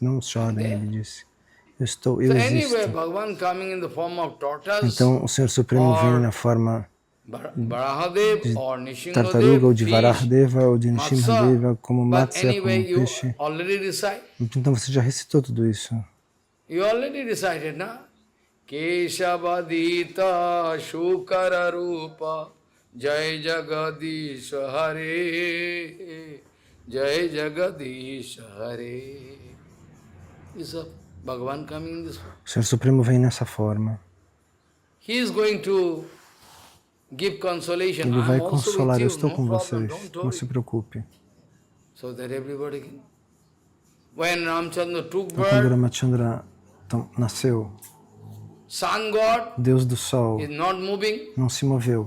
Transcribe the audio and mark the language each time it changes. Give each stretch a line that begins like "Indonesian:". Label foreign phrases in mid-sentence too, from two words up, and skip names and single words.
Portuguese: Não chorem, ele disse. Eu existo. Então, o Senhor Supremo vem na forma de tartaruga, ou de Varahadeva, ou de Nrishimhadeva, como Matsya, como um peixe. Então, você já recitou tudo isso.
Sanskrit: Keshavadita Shukara Rupa Jai Jagadish Hare Jai Jagadish Hare.
Portuguese: O Senhor Supremo vem nessa forma. Ele vai consolar, eu estou com vocês, não se preocupe. Quando Ramachandra nasceu, Deus do Sol não se moveu.